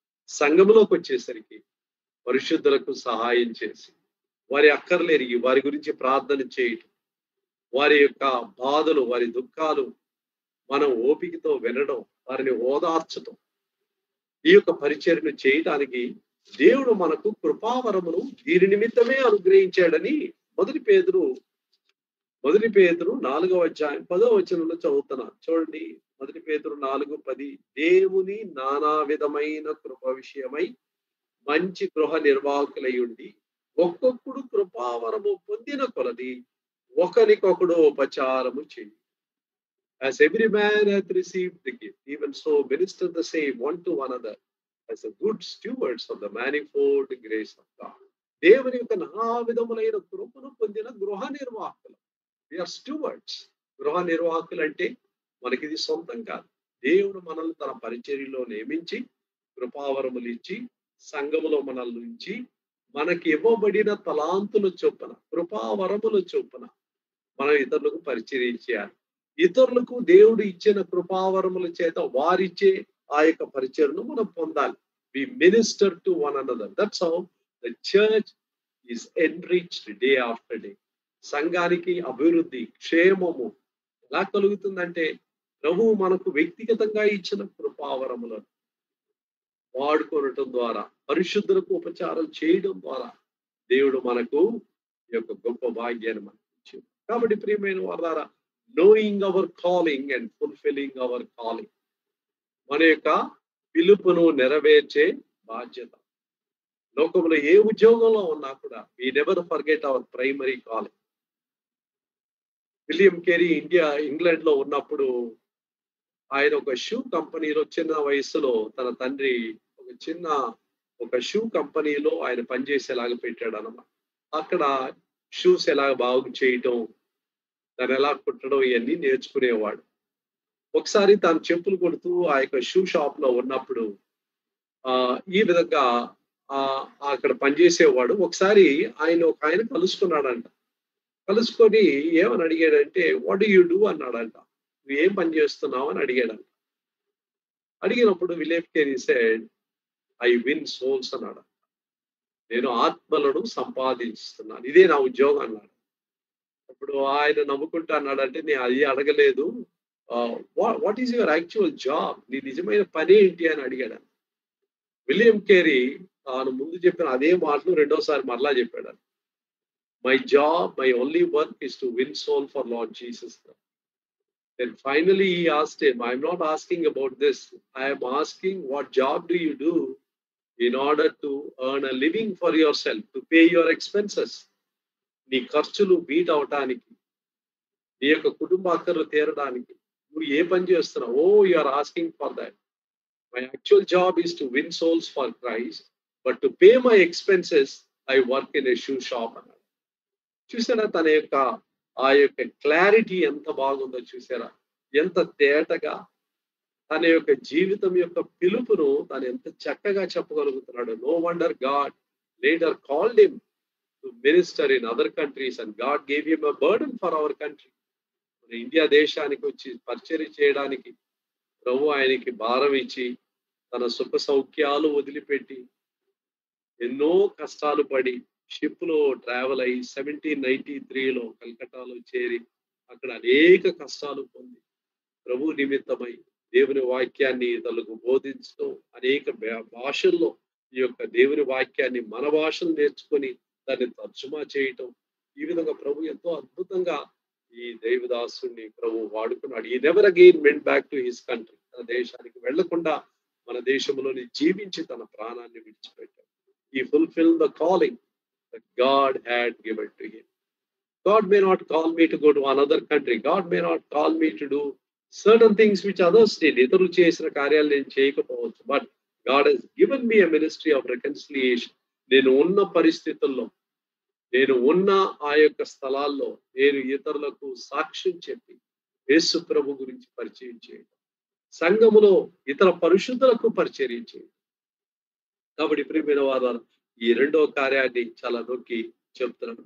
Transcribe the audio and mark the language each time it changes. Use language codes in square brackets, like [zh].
[te] సంఘములోకి వచ్చేసరికి పరిశుద్ధులకు సహాయం చేసి వారి అక్కర్లు ఎరిగి వారి గురించి ప్రార్థన చేయటం, వారి యొక్క బాధలు, వారి దుఃఖాలు మనం ఓపికతో వినడం, వారిని ఓదార్చటం, ఈ యొక్క పరిచర్యను చేయటానికి దేవుడు మనకు కృపావరమును దీని నిమిత్తమే అనుగ్రహించాడని మొదటి పేతురు 4వ అధ్యాయం 10వ వచనంలో చదువుతున్నా చూడండి. మొదటి పేతురు 4:10 దేవుని నానా విధమైన కృప విషయమై మంచి గృహ నిర్వాహకులై ఉండి ఒక్కొక్కడు కృపావరము పొందిన కొలది ఒకరికొకడు ఉపచారము చేయి. [en] As every man hath received the gift, even so minister the same one to another as a good stewards of the manifold grace of God. [te] దేవుని యొక్క నానా విధములైన కృపను పొందిన గృహ నిర్వాహకులు. [en] We are stewards. [te] గృహ నిర్వాహకులు అంటే మనకి ఇది సొంతం కాదు. దేవుడు మనల్ని తన పరిచర్యలో నియమించి కృపావరములు ఇచ్చి సంఘములో మనల్ని ఉంచి మనకి ఇవ్వబడిన తలాంతుల చొప్పున కృపావరముల చొప్పున మనం ఇతరులకు పరిచర్య చేయాలి. ఇతరులకు దేవుడు ఇచ్చిన కృపావరముల చేత వారిచ్చే ఆ యొక్క పరిచర్యను మనం పొందాలి. [en] We minister to one another. That's how the church is enriched day after day. [te] సంఘానికి అభివృద్ధి, క్షేమము ఎలా కలుగుతుందంటే ప్రభువు మనకు వ్యక్తిగతంగా ఇచ్చిన కృపావరములను వాడుకోవటం ద్వారా, పరిశుద్ధులకు ఉపచారం చేయడం ద్వారా దేవుడు మనకు ఈ యొక్క గొప్ప భాగ్యాన్ని మనకు ఇచ్చింది. కాబట్టి ప్రియమైన వారలారా, [en] knowing our calling and fulfilling our calling, [te] మన యొక్క పిలుపును నెరవేర్చే బాధ్యత. లోకంలో ఏ ఉద్యోగంలో ఉన్నా కూడా [en] we never forget our primary calling. [te] William Carey England లో ఉన్నప్పుడు ఆయన ఒక షూ కంపెనీలో చిన్న వయసులో తన తండ్రి ఒక షూ కంపెనీలో ఆయన పనిచేసేలాగా పెట్టాడు అన్నమాట. అక్కడ షూస్ ఎలా బాగు చేయటం, దాన్ని ఎలా కుట్టడం ఇవన్నీ నేర్చుకునేవాడు. ఒకసారి తాను చెప్పులు కొడుతూ ఆ యొక్క షూ షాప్ లో ఉన్నప్పుడు ఈ విధంగా అక్కడ పనిచేసేవాడు. ఒకసారి ఒక ఆయన కలుసుకున్నాడంట. కలుసుకొని ఏమని అడిగాడంటే, [en] what do you do [te] అన్నాడంట. నువ్వు ఏం పని చేస్తున్నావు అని అడిగాడంట. అడిగినప్పుడు William Carey said, [en] I win souls [te] అన్నాడు. నేను ఆత్మలను సంపాదిస్తున్నాను, ఇదే నా ఉద్యోగం అన్నాడు. అప్పుడు ఆయన నవ్వుకుంటా అన్నాడంటే, నేను అది అడగలేదు, [en] what is your actual job, [te] నీ నిజమైన పని ఏంటి అని అడిగాడు. విలియం కేరీ తాను ముందు చెప్పిన అదే మాటలు రెండోసారి మరలా చెప్పాడు. [en] My job, my only work is to win soul for Lord Jesus Christ. Then finally he asked him, I'm not asking about this. I am asking, what job do you do in order to earn a living for yourself, to pay your expenses? [te] నీ ఖర్చులు beat అవటానికి, నీ యొక్క కుటుంబ అక్కర్లు తీరడానికి నువ్వు ఏ పని చేస్తున్నావు? [en] Oh, you are asking for that. My actual job is to win souls for Christ, but to pay my expenses, I work in a shoe shop. [te] చూసారా ఆ యొక్క క్లారిటీ ఎంత బాగుందో చూసారా? ఎంత తేటగా తన యొక్క జీవితం యొక్క పిలుపును తను ఎంత చక్కగా చెప్పగలుగుతున్నాడు. [en] No wonder God later called him to minister in other countries and God gave him a burden for our country. [te] మన ఇండియా దేశానికి వచ్చి పరిచర్య చేయడానికి ప్రభు ఆయనకి భారం ఇచ్చి తన సుఖ సౌఖ్యాలు వదిలిపెట్టి ఎన్నో కష్టాలు పడి షిప్ లో ట్రావెల్ అయ్యి 1793లో కల్కటాలో చేరి అక్కడ అనేక కష్టాలు పొంది ప్రభు నిమిత్తమై దేవుని వాక్యాన్ని ఇతరులకు బోధించడం, అనేక భాషల్లో ఈ యొక్క దేవుని వాక్యాన్ని మన భాషలు నేర్చుకొని దాన్ని తర్జుమా చేయటం, ఈ విధంగా ప్రభు ఎంతో అద్భుతంగా ఈ దేవదాసుని ప్రభు వాడుకున్నాడు. [en] ఈ never again went back to his country. [te] తన దేశానికి వెళ్లకుండా మన దేశంలోని జీవించి తన ప్రాణాన్ని విడిచిపెట్టాడు. [en] He fulfilled the calling that God had given to him. God may not call me to go to another country. God may not call me to do certain things which others did. [te] ఇతరులు చేసిన కార్యాలు నేను చేయకపోవచ్చు. [en] But God has given me a ministry of reconciliation. [te] నేను ఉన్న పరిస్థితుల్లో, నేను ఉన్న ఆ యొక్క స్థలాల్లో నేను ఇతరులకు సాక్ష్యం చెప్పి యేసు ప్రభు గురించి పరిచయం చేయడం, సంఘములో ఇతర పరిశుద్ధులకు పరిచర్య చేయడం. కాబట్టి ప్రియమైన వారు ఈ రెండో కార్యాన్ని చాలా నొక్కి చెప్తున్నాను.